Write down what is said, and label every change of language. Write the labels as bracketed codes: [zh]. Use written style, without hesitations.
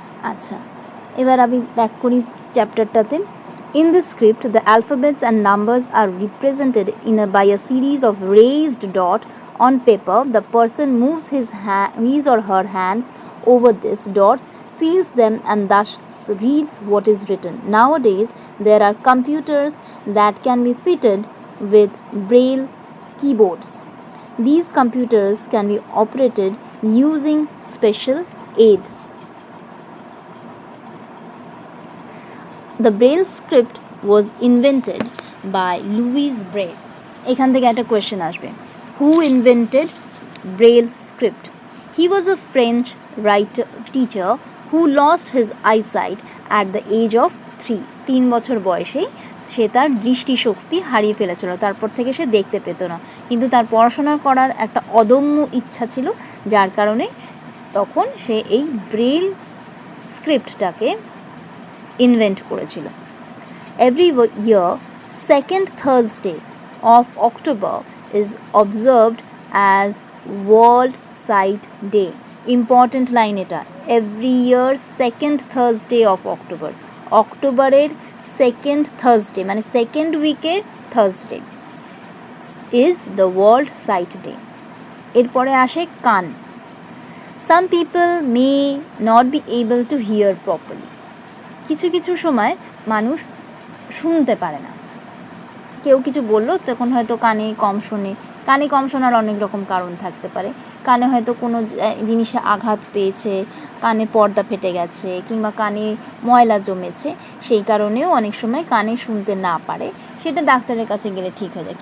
[bn] আচ্ছা, এবার আমি ব্যাক করি চ্যাপ্টারটাতে। [en] In this script, the alphabets and numbers are represented by a series of raised dots on paper. The person moves his or her hands over these dots, feels them, and thus reads what is written. Nowadays, there are computers that can be fitted with braille keyboards. These computers can be operated using special aids. The Braille script was invented by Louis Braille. [bn] এখান থেকে একটা question আসবে, [en] who invented Braille script? He was a French teacher who lost his eyesight at the age of 3. [bn] 3 বছর বয়সেই সে তার দৃষ্টিশক্তি হারিয়ে ফেলেছিল, তারপর থেকে সে দেখতে পেত না, কিন্তু তার পড়াশোনা করার একটা অদম্য ইচ্ছা ছিল, যার কারণে তখন সে এই ব্রেল স্ক্রিপ্টটাকে ইনভেন্ট করেছিল। [en] Every year, second Thursday of October is observed as World Sight Day. Important line এটা, every year second Thursday of October, [bn] অক্টোবরের সেকেন্ড থার্সডে মানে second উইকের Thursday [en] is the World Sight Day. [bn] এরপরে আসে কান। [en] Some people may not be able to hear properly. [bn] কিছু কিছু সময় মানুষ শুনতে পারে না, কেউ কিছু বললো তখন হয়তো কানে কম শোনে। কানে কম শোনার অনেক রকম কারণ থাকতে পারে, কানে হয়তো কোনো জিনিসে আঘাত পেয়েছে, কানে পর্দা ফেটে গেছে, কিংবা কানে ময়লা জমেছে, সেই কারণেও অনেক সময় কানে শুনতে না পারে, সেটা ডাক্তারের কাছে গেলে ঠিক হয়ে যায়।